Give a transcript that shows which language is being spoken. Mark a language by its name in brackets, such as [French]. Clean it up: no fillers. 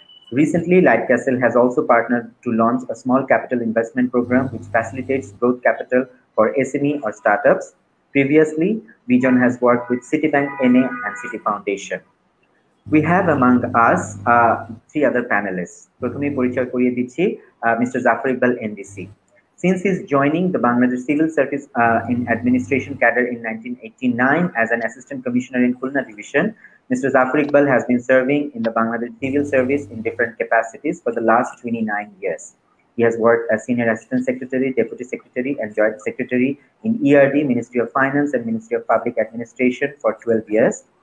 [English] Recently, Light Castle has also partnered to launch a small capital investment program which facilitates growth capital for SME or startups. Previously, Bijan has worked with Citibank NA and City Foundation. We have among us 3 other panelists. [Bangla] প্রথমেই পরিচয় করিয়ে দিচ্ছি Mr. [English] Zafar Iqbal NDC. Since his joining the Bangladesh Civil Service in Administration cadre in 1989 as an Assistant Commissioner in Khulna Division, Mr. Zafar Iqbal has been serving in the Bangladesh Civil Service in different capacities for the last 29 years. He has worked as Senior Assistant Secretary, Deputy Secretary, and Joint Secretary in ERD, Ministry of Finance, and Ministry of Public Administration for 12 years.